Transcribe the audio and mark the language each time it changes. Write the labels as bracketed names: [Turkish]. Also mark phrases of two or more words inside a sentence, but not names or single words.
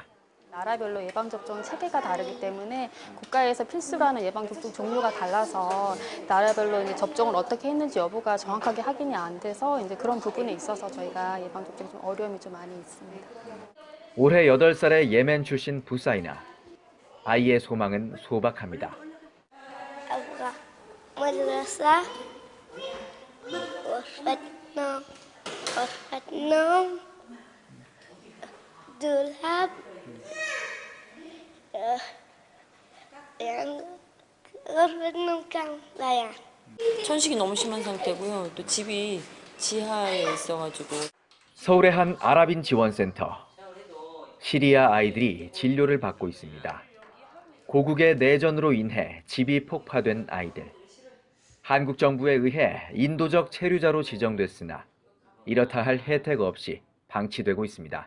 [Korean] 나라별로 예방접종 체계가 다르기 때문에 국가에서 필수로 하는 예방접종 종류가 달라서 나라별로 이제 접종을 어떻게 했는지 여부가 정확하게 확인이 안 돼서 이제 그런 부분에 있어서 저희가 예방접종에 좀 어려움이 좀 많이 있습니다. 올해 8살의 예멘 출신 부사이나. 아이의 소망은 소박합니다. [Arabic] أبغى مدرسة غرفة نوم دولاب يعني غرفة نوم كاملة. [Korean] 천식이 너무 심한 상태고요. 또 집이 지하에 있어가지고. 서울의 한 아랍인 지원센터. 시리아 아이들이 진료를 받고 있습니다. 고국의 내전으로 인해 집이 폭파된 아이들. 한국 정부에 의해 인도적 체류자로 지정됐으나 이렇다 할 혜택 없이 방치되고 있습니다.